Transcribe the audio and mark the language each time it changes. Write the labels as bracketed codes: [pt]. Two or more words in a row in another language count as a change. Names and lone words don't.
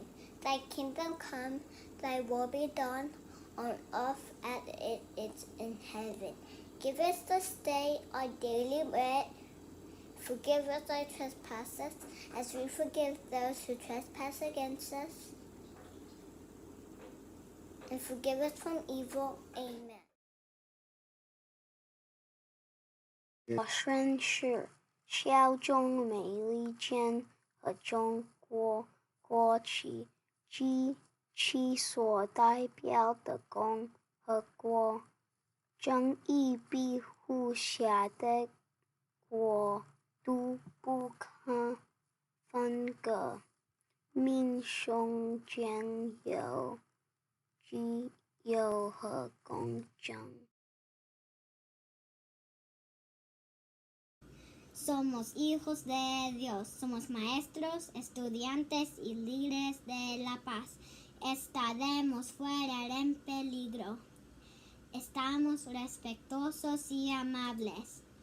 [en] Thy kingdom come, thy will be done, on earth as it is in heaven. Give us this day our daily bread. Forgive us our trespasses, as we forgive those who trespass against us. And forgive us from evil. Amen. [zh] 我宣誓效忠美利坚和中国国旗及其所代表的共和国，正义庇护下的国度不可分割，民众将有自由和公正。 [es] Somos hijos de Dios, somos maestros, estudiantes y líderes de la paz. Estaremos fuera en peligro. Estamos respetuosos y amables.